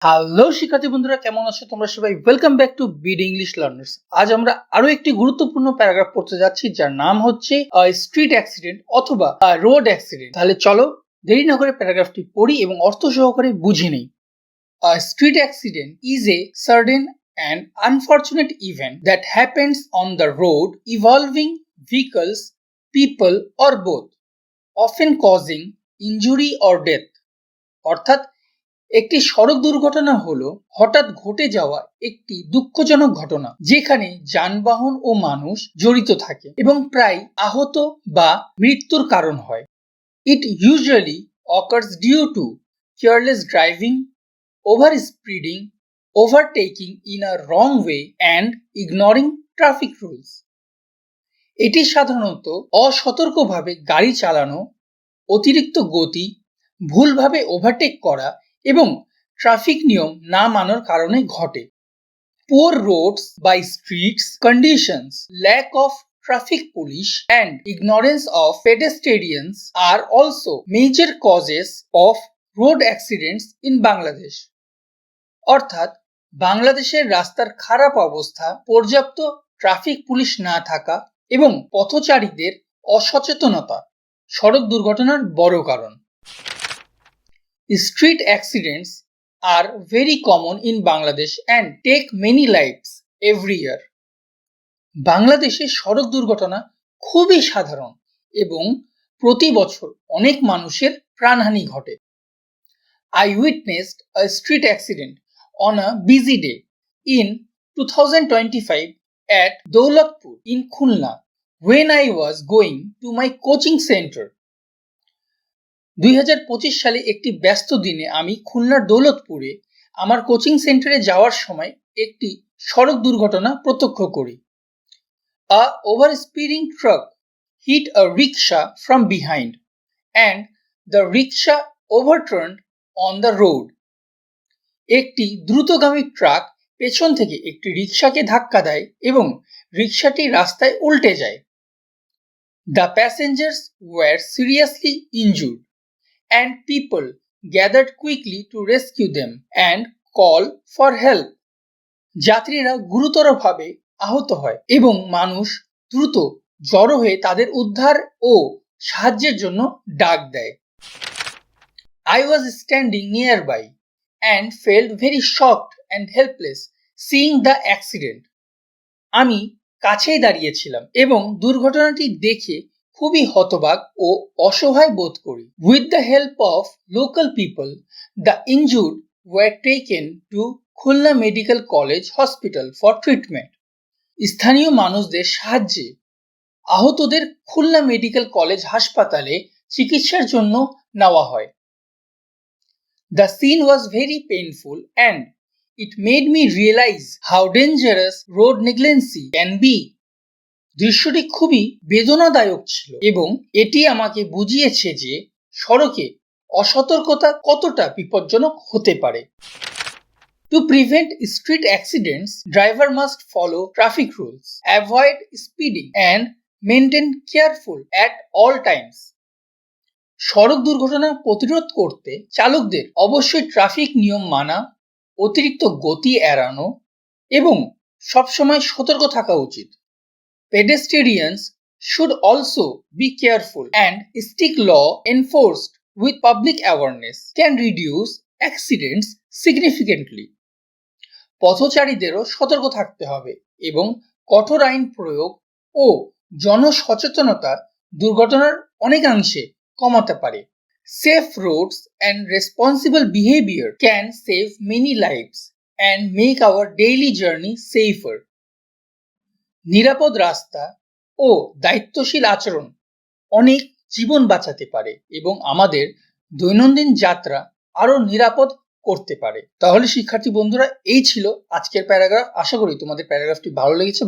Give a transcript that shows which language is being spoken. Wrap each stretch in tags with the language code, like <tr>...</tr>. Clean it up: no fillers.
<bn>Hello শিক্ষার্থী বন্ধুরা, কেমন আছো তোমরা সবাই?</bn> <en>Welcome back to BD English learners.</en> <bn>আজ আমরা আরো একটি গুরুত্বপূর্ণ প্যারাগ্রাফ পড়তে যাচ্ছি, যার নাম হচ্ছে স্ট্রিট অ্যাক্সিডেন্ট অথবা রোড অ্যাক্সিডেন্ট। তাহলে চলো দেরি না করে প্যারাগ্রাফটি পড়ি এবং অর্থ সহকারে বুঝে নেই।</bn> <en>Street accident is a sudden and unfortunate event that happens on the road involving vehicles, people or both, often causing injury or death.</en> <bn>অর্থাৎ একটি সড়ক দুর্ঘটনা হলো হঠাৎ ঘটে যাওয়া একটি দুঃখজনক ঘটনা, যেখানে যানবাহন ও মানুষ জড়িত থাকে এবং প্রায় আহত বা মৃত্যুর কারণ হয়।</bn> <en>It usually occurs due to careless driving, over speeding, overtaking in a wrong way and ignoring traffic rules.</en> <bn>এটি সাধারণত অসতর্কভাবে গাড়ি চালানো, অতিরিক্ত গতি, ভুলভাবে ওভারটেক করা এবং ট্রাফিক নিয়ম না মানার কারণে ঘটে।</bn> <en>Poor roads by streets conditions, lack of traffic police and ignorance of pedestrians are also major causes of road accidents in Bangladesh.</en> <bn>অর্থাৎ বাংলাদেশের রাস্তার খারাপ অবস্থা, পর্যাপ্ত ট্রাফিক পুলিশ না থাকা এবং পথচারীদের অসচেতনতা সড়ক দুর্ঘটনার বড় কারণ।</bn> <en>Street accidents are very common in Bangladesh and take many lives every year.</en> <bn>বাংলাদেশে সড়ক দুর্ঘটনা খুবই সাধারণ এবং প্রতি বছর অনেক মানুষের প্রাণহানি ঘটে।</bn> <en>I witnessed a street accident on a busy day in 2025 at Daulatpur in Khulna when I was going to my coaching center.</en> <bn>2025 সালে একটি ব্যস্ত দিনে আমি খুলনার দৌলতপুরে আমার কোচিং সেন্টারে যাওয়ার সময় একটি সড়ক দুর্ঘটনা প্রত্যক্ষ করি।</bn> <en>A overspeeding truck hit a rickshaw from behind and the rickshaw overturned on the road.</en> <bn>একটি দ্রুতগামী ট্রাক পেছন থেকে একটি রিকশাকে ধাক্কা দেয় এবং রিকশাটি রাস্তায় উল্টে যায়।</bn> <en>The passengers were seriously injured and people gathered quickly to rescue them and call for help.</en> <bn>যাত্রীরা গুরুতরভাবে আহত হয় এবং মানুষ দ্রুত জড়ো হয়ে তাদের উদ্ধার ও সাহায্যের জন্য ডাক দেয়।</bn> <en>I was standing nearby and felt very shocked and helpless seeing the accident.</en> <bn>আমি কাছেই দাঁড়িয়েছিলাম এবং দুর্ঘটনাটি দেখে খুবই হতবাক ও অসহায় বোধ করি।</bn> <en>With the help of local people, the injured were taken to Khulna Medical College Hospital for treatment.</en> <bn>স্থানীয় মানুষদের সাহায্যে আহতদের খুলনা মেডিকেল কলেজ হাসপাতালে চিকিৎসার জন্য নেওয়া হয়।</bn> <en>The scene was very painful and it made me realize how dangerous road negligence can be.</en> <bn>দৃশ্যটি খুবই বেদনাদায়ক ছিল এবং এটি আমাকে বুঝিয়েছে যে সড়কে অসতর্কতা কতটা বিপজ্জনক হতে পারে।</bn> <en>To prevent street accidents, driver must follow traffic rules, avoid speeding and maintain careful at all times.</en> <bn>সড়ক দুর্ঘটনা প্রতিরোধ করতে চালকদের অবশ্যই ট্রাফিক নিয়ম মানা, অতিরিক্ত গতি এড়ানো এবং সবসময় সতর্ক থাকা উচিত।</bn> <en>Pedestrians should also be careful and strict law enforced with public awareness can reduce accidents significantly.</en> <bn>পথচারীদেরও সতর্ক থাকতে হবে এবং কঠোর আইন প্রয়োগ ও জনসচেতনতা দুর্ঘটনার অনেকাংশে কমাতে পারে।</bn> <en>Safe roads and responsible behavior can save many lives and make our daily journey safer.</en> <bn>নিরাপদ রাস্তা ও দায়িত্বশীল আচরণ অনেক জীবন বাঁচাতে পারে এবং আমাদের দৈনন্দিন যাত্রা আরো নিরাপদ করতে পারে। তাহলে শিক্ষার্থী বন্ধুরা, এই ছিল আজকের প্যারাগ্রাফ। আশা করি তোমাদের প্যারাগ্রাফটি ভালো লেগেছে।</bn>